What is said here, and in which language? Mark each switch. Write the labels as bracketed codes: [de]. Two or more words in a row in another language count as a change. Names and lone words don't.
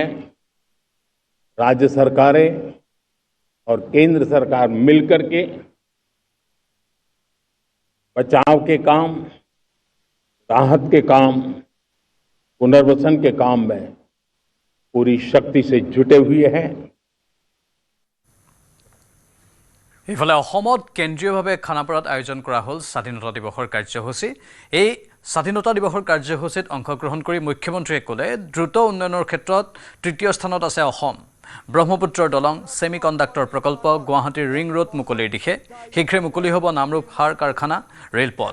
[hi] राज्य सरकारें और केंद्र सरकार मिलकर के बचाव के काम, राहत के काम, पुनर्वसन के काम में पूरी शक्ति से जुटे हुए हैं। [as] ইফালে অসমত কেন্দ্ৰীয়ভাৱে খানাপাৰাত আয়োজন কৰা হ'ল স্বাধীনতা দিৱসৰ কাৰ্যসূচী। এই স্বাধীনতা দিৱসৰ কাৰ্যসূচীত অংশগ্ৰহণ কৰি মুখ্যমন্ত্ৰীয়ে ক'লে, দ্ৰুত উন্নয়নৰ ক্ষেত্ৰত তৃতীয় স্থানত আছে অসম। ব্ৰহ্মপুত্ৰৰ দলং, [en] semi conductor [as] প্ৰকল্প, গুৱাহাটীৰ [en] ring road [as] মুকলিৰ দিশে, শীঘ্ৰে মুকলি হ'ব নামৰূপ সাৰ কাৰখানা, ৰেলপথ।